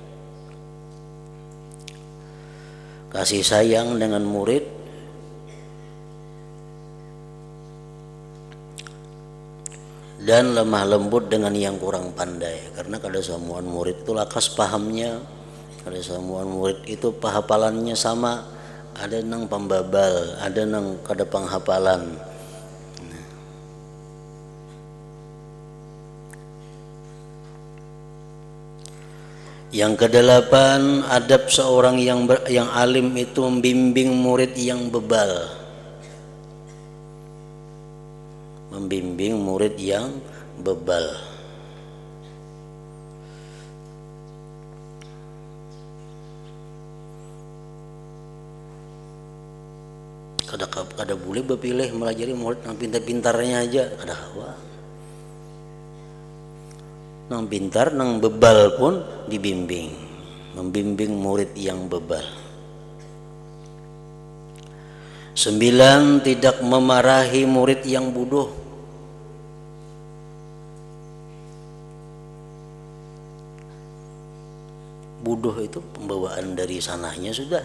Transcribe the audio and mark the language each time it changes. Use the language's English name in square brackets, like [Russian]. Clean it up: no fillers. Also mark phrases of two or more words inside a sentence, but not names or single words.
[Indonesian] Kasih sayang dengan murid dan lemah lembut dengan yang kurang pandai. [Banjar] Karena kada semua murid itu lakas pahamnya. Ada semua murid itu penghafalannya sama, ada nang pembabal, ada nang kada penghafalan. [Indonesian] Yang kedelapan, adab seorang yang alim itu membimbing murid yang bebal. Membimbing murid yang bebal. [Banjar] Kada boleh berpilih melajari murid yang pintar-pintarnya aja, kada hawa. Nang pintar, nang bebal pun dibimbing. [Indonesian] Membimbing murid yang bebal. 9, tidak memarahi murid yang bodoh. Bodoh itu pembawaan dari sananya sudah.